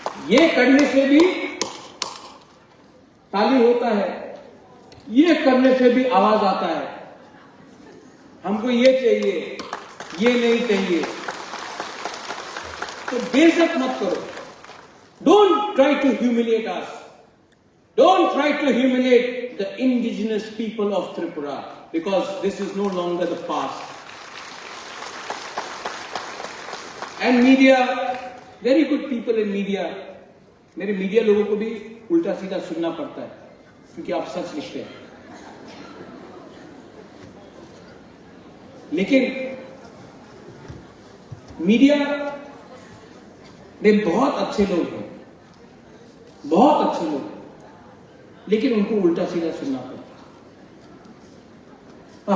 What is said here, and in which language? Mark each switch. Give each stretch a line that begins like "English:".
Hindi: ये करने से भी ताली होता है, ये करने से भी आवाज आता है। हमको ये चाहिए, ये नहीं चाहिए। तो बेइज्जत मत करो।
English: Don't try to humiliate us. Don't try to humiliate the indigenous people of Tripura, because this is no longer the past. And media, very good people in media.
Hindi: मेरे मीडिया लोगों को भी उल्टा सीधा सुनना पड़ता है, क्योंकि आप सच लिखते हैं। लेकिन मीडिया में बहुत अच्छे लोग हैं, बहुत अच्छे लोग हैं, लेकिन उनको उल्टा सीधा सुनना पड़ता है।